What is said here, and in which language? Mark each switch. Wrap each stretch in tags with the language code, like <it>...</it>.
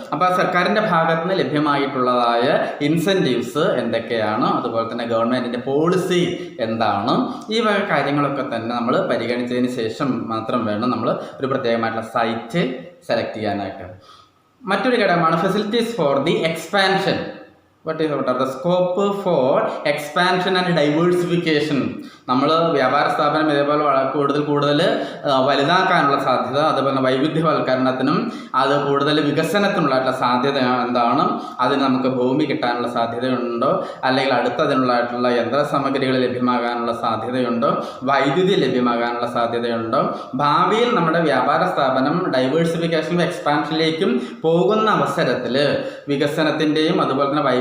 <ml>അപ്പോൾ സർക്കാരിൻ്റെ ഭാഗത്ത് നിന്ന് ലഭ്യമായിട്ടുള്ളതായ ഇൻസെൻറ്റീവ്സ് എന്തൊക്കെയാണ്, അതുപോലെ തന്നെ ഗവൺമെൻറ്റിൻ്റെ പോളിസി എന്താണ്, ഈ വക കാര്യങ്ങളൊക്കെ തന്നെ നമ്മൾ പരിഗണിച്ചതിന് ശേഷം മാത്രം വേണം നമ്മൾ ഒരു പ്രത്യേകമായിട്ടുള്ള സൈറ്റ് സെലക്ട് ചെയ്യാനായിട്ട്. മറ്റൊരു ഘടകമാണ് facilities for the expansion.</ml> <en>What are the scope for expansion and diversification?</en> <ml>നമ്മൾ വ്യാപാര സ്ഥാപനം ഇതേപോലെ കൂടുതൽ വലുതാക്കാനുള്ള സാധ്യത, അതുപോലെ വൈവിധ്യവൽക്കരണത്തിനും അത് കൂടുതൽ വികസനത്തിനുള്ളതായിട്ടുള്ള സാധ്യത എന്താണ്, അതിന് നമുക്ക് ഭൂമി കിട്ടാനുള്ള സാധ്യതയുണ്ടോ, അല്ലെങ്കിൽ അടുത്തതിനുള്ളതായിട്ടുള്ള യന്ത്രസാമഗ്രികൾ ലഭ്യമാകാനുള്ള സാധ്യതയുണ്ടോ, വൈദ്യുതി ലഭ്യമാകാനുള്ള സാധ്യതയുണ്ടോ, ഭാവിയിൽ നമ്മുടെ വ്യാപാര സ്ഥാപനം ഡൈവേഴ്സിഫിക്കേഷനും എക്സ്പാൻഷനിലേക്കും പോകുന്ന അവസരത്തിൽ വികസനത്തിൻ്റെയും അതുപോലെ തന്നെ</ml>